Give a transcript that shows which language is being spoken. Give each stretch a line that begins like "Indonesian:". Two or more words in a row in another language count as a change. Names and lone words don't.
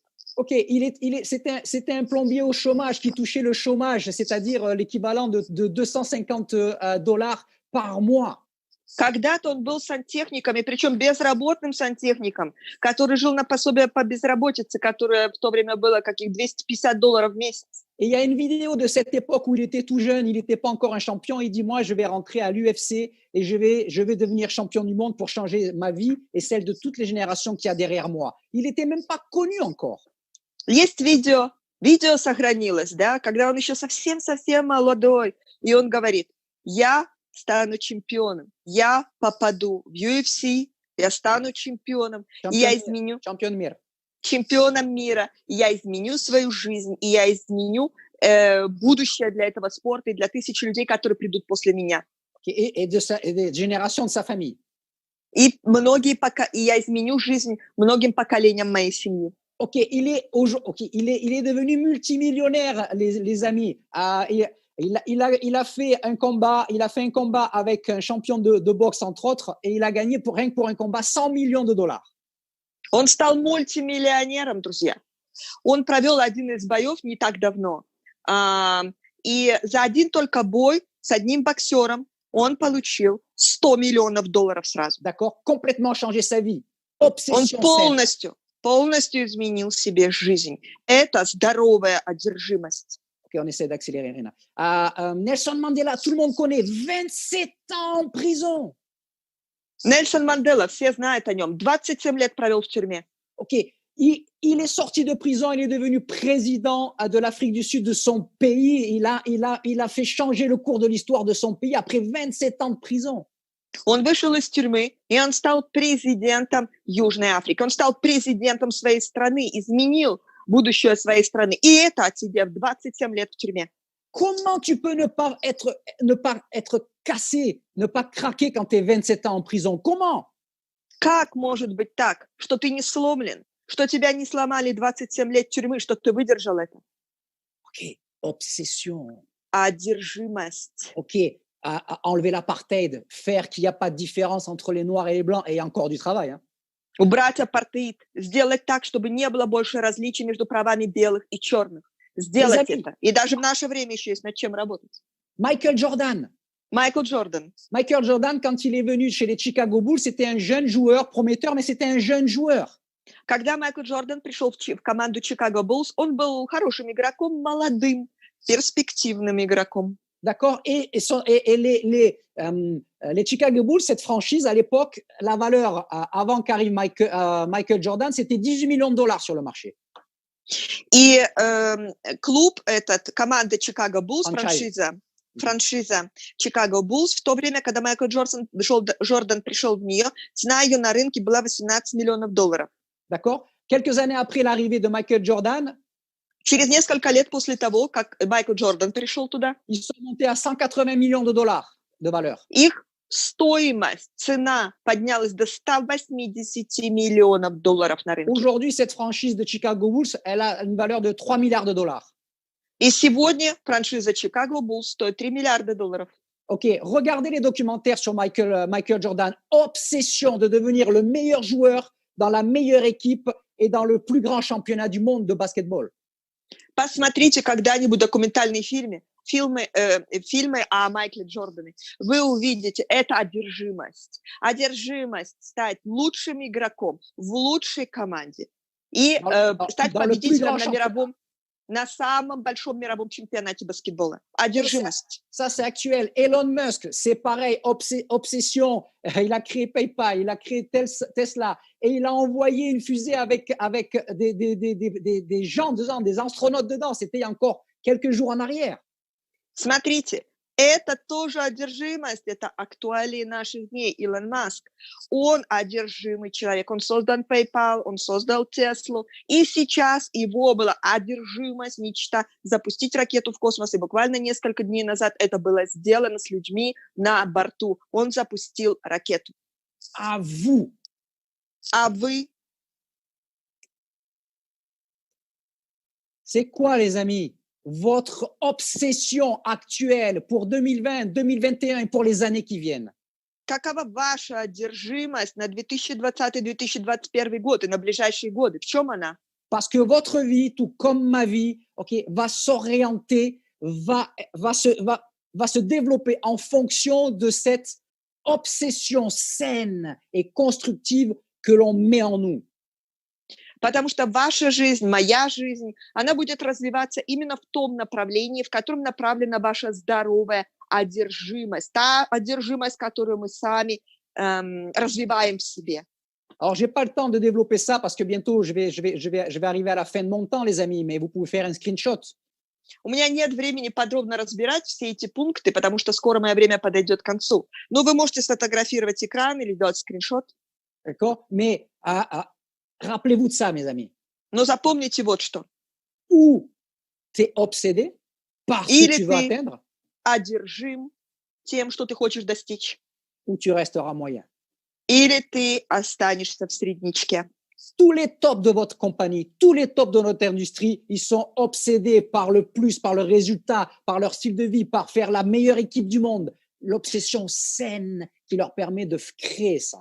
French: OK, c'était un plombier au chômage qui touchait le chômage, c'est-à-dire l'équivalent de $250 par mois.
Russian: Когда-то он был сантехником, и причем безработным сантехником, который жил на пособие по безработице, которое в то время было каких $250 в месяц.
French: Et il y a une vidéo de cette époque où il était tout jeune, il n'était pas encore un champion. Il dit, moi, je vais rentrer à l'UFC et je vais devenir champion du monde pour changer ma vie et celle de toutes les générations qu'il y a derrière moi. Il n'était même pas connu encore.
Russian: Есть видео сохранилось, да, когда он еще совсем-совсем молодой, и он говорит, я стану чемпионом, я попаду в UFC, я стану чемпионом, и я изменю... чемпионом мира, и я изменю свою жизнь, и я изменю будущее для этого спорта и для тысяч людей, которые придут после меня.
French: Et des générations de sa famille.
Russian: И я изменю жизнь многим поколениям моей семьи.
French: OK, il est devenu multimillionnaire, les amis. Il a fait un combat avec un champion de boxe, entre autres, et il a gagné rien que pour un combat $100 millions.
Russian: Он стал мультимиллионером, друзья. Он провел один из боев не так давно. И за один только бой с одним боксером он получил $100 миллионов сразу.
French: D'accord, complètement changé sa vie.
Russian: Obsession он полностью изменил себе жизнь. Это здоровая одержимость.
French: OK, on essaie d'accélérer, Rina. Nelson Mandela, tout le monde connaît, 27 ans en prison.
Russian: Нельсон Мандела, все знают о нем. 27 лет провел в тюрьме.
French: OK, Il est sorti de prison, il est devenu président de l'Afrique du Sud de son pays. Il a fait changer le cours de l'histoire de son pays après 27 ans de prison.
Russian: Он вышел из тюрьмы, и он стал президентом Южной Африки. Он стал президентом своей страны, изменил будущее своей страны. И это отсидев 27 лет в тюрьме.
French: Comment tu peux ne pas être cassé, ne pas craquer quand tu es 27 ans en prison? Comment?
Russian: Как может быть так, что ты не сломлен, что тебя не сломали 27 лет тюрьмы, что ты выдержал это?
French: Ok, obsession.
Russian: Одержимость.
French: Ok, enlever l'apartheid, faire qu'il n'y a pas de différence entre les noirs et les blancs, et il y a encore du travail. Hein.
Russian: Убрать апартеид, сделать так, чтобы не было больше различий между правами белых и черных. Сделать это. И даже в наше время еще есть над чем работать. Michael Jordan. Майкл Джордан.
French: Michael Jordan, quand il est venu chez les Chicago Bulls, c'était un jeune joueur prometteur, mais c'était un jeune joueur.
Russian: Когда Майкл Джордан пришел в команду Chicago Bulls, он был хорошим игроком, молодым, перспективным игроком.
French: D'accord. Et les Chicago Bulls, cette franchise, à l'époque, la valeur avant qu'arrive Michael Jordan, c'était 18 millions de dollars sur le marché.
Russian: И клуб этот, команда Chicago Bulls, франшиза Chicago Bulls, в то время, когда Майкл Джордан пришел в нее, цена ее на рынке была 18 миллионов долларов.
French: D'accord. Quelques années après l'arrivée de Michael Jordan,
Russian: через несколько лет после того, как Майкл Джордан пришел туда,
French: ils sont montés à 180 millions de dollars de valeur.
Russian: Их стоимость, цена поднялась до 180 миллионов долларов на рынке.
French: Aujourd'hui, cette franchise de Chicago Bulls, elle a une valeur de 3 milliards de dollars.
Russian: И сегодня франшиза Chicago Bulls стоит 3 миллиарда долларов.
French: Ok, regardez les documentaires sur Michael Jordan. Obsession de devenir le meilleur joueur dans la meilleure équipe et dans le plus grand championnat du monde de basketball.
Russian: Посмотрите когда-нибудь документальные фильмы о Майкле Джордане. Вы увидите, это одержимость. Одержимость стать лучшим игроком в лучшей команде и стать победителем на самом большом мировом чемпионате баскетбола. Одержимость.
French: Ça, c'est actuel. Elon Musk, c'est pareil, obsession. Il a créé PayPal, il a créé Tesla et il a envoyé une fusée avec des gens dedans, des astronautes dedans. C'était il y a encore quelques jours en arrière.
Russian: Смотрите, это тоже одержимость, это актуалии наших дней. Илон Маск, он одержимый человек, он создал PayPal, он создал Теслу, и сейчас его была одержимость, мечта запустить ракету в космос, и буквально несколько дней назад это было сделано с людьми на борту. Он запустил ракету.
French: À vous.
Russian: А вы?
French: C'est quoi, les amis? Votre obsession actuelle pour 2020, 2021 et pour les années qui viennent?
Russian: Какова ваша одержимость на 2020-2021 год и на ближайшие годы? В чем она?
French: Parce que votre vie, tout comme ma vie, okay, va s'orienter, va se développer en fonction de cette obsession saine et constructive que l'on met en nous.
Russian: Потому что ваша жизнь, моя жизнь, она будет развиваться именно в том направлении, в котором направлена ваша здоровая одержимость, та одержимость, которую мы сами развиваем в себе.
French: Alors, j'ai pas le temps de développer ça parce que bientôt je vais arriver à la fin de mon temps, les amis, mais vous pouvez faire un screenshot.
Russian: У меня нет времени подробно разбирать все эти пункты, потому что скоро мое время подойдет к концу. Но вы можете сфотографировать экран или сделать скриншот.
French: D'accord? Mais rappelez-vous de ça, mes amis.
Russian: Но запомните вот что.
French: Ou tu es obsédé par ce que tu veux atteindre,
Russian: одержим тем, что ты хочешь достичь.
French: Ou tu resteras moyen.
Russian: Или ты останешься в среднячке.
French: Tous les tops de votre compagnie, tous les tops de notre industrie, ils sont obsédés par le plus, par le résultat, par leur style de vie, par faire la meilleure équipe du monde. L'obsession saine qui leur permet de créer ça.